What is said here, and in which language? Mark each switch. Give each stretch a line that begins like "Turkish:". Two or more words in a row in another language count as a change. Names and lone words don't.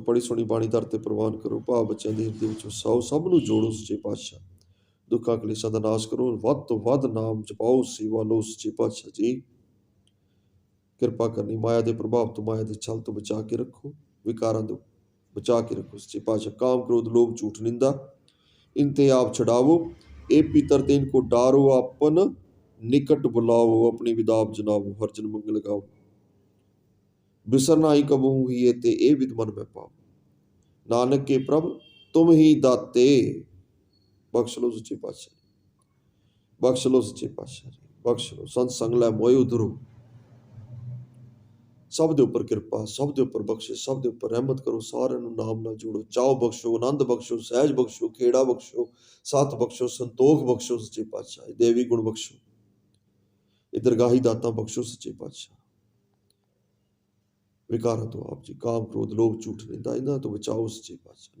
Punjabi: ਬੜੀ ਸੋਹਣੀ ਬਾਣੀ ਦਰ ਤੇ ਪ੍ਰਵਾਨ ਕਰੋ, ਭਾਵ ਬੱਚਿਆਂ ਦੇ ਹਿਰਦੇ ਵਿੱਚ ਵਸਾਓ, ਸਭ ਨੂੰ ਜੋੜੋ ਸੱਚੇ ਪਾਤਸ਼ਾਹ, ਦੁੱਖਾਂ ਕਲੇਸ਼ਾਂ ਦਾ ਨਾਸ਼ ਕਰੋ, ਵੱਧ ਤੋਂ ਵੱਧ ਨਾਮ ਜਪਾਓ, ਸੇਵਾ ਲਓ। ਸੱਚੇ ਪਾਤਸ਼ਾਹ ਜੀ ਕਿਰਪਾ ਕਰਨੀ, ਮਾਇਆ ਦੇ ਪ੍ਰਭਾਵ ਤੋਂ, ਮਾਇਆ ਦੇ ਛਲ ਤੋਂ ਬਚਾ ਕੇ ਰੱਖੋ, ਵਿਕਾਰਾਂ ਤੋਂ ਬਚਾ ਕੇ ਰੱਖੋ। ਸੱਚੇ ਪਾਤਸ਼ਾਹ
Hindi: काम क्रोध लोभ झूठ निंदा इनते आप छडावो, इह पीतर ते इनको डारो, आपन निकट बुलाओ, अपनी विदाप जनावो, हर जन मंगल गाओ, बिसर नाई कबू ही ते ए विद मन में पाओ, नानक के प्रभ तुम ही दाते।
Punjabi: ਬਖ਼ਸ਼ ਲੋ ਸੱਚੇ ਪਾਤਸ਼ਾਹ, ਬਖ਼ਸ਼ ਲੋ ਸੱਚੇ ਪਾਤਸ਼ਾਹ ਜੀ, ਬਖ਼ਸ਼ ਲੋ।
Hindi: संत संग लै मोए उधरो,
Punjabi: ਸਭ ਦੇ ਉੱਪਰ ਕਿਰਪਾ, ਸਭ ਦੇ ਉੱਪਰ ਬਖਸ਼ਿਸ਼, ਸਭ ਦੇ ਉੱਪਰ ਰਹਿਮਤ ਕਰੋ। ਸਾਰਿਆਂ ਨੂੰ ਨਾਮ ਨਾਲ ਜੋੜੋ, ਚਾਓ ਬਖਸ਼ੋ, ਆਨੰਦ ਬਖਸ਼ੋ, ਸਹਿਜ ਬਖਸ਼ੋ, ਖੇੜਾ ਬਖਸ਼ੋ, ਸਤ ਬਖਸ਼ੋ, ਸੰਤੋਖ ਬਖਸ਼ੋ ਸੱਚੇ ਪਾਤਸ਼ਾਹ। ਦੇਵੀ ਗੁਣ ਬਖਸ਼ੋ, ਇਹ ਦਰਗਾਹੀ ਦਾਤਾਂ ਬਖਸ਼ੋ ਸੱਚੇ ਪਾਤਸ਼ਾਹ। ਵਿਕਾਰਾਂ ਤੋਂ ਆਪ ਜੀ, ਕਾਮ ਕ੍ਰੋਧ ਲੋਭ ਝੂਠ ਨਿੰਦਾ, ਇਹਨਾਂ ਤੋਂ ਬਚਾਓ ਸੱਚੇ ਪਾਤਸ਼ਾਹ।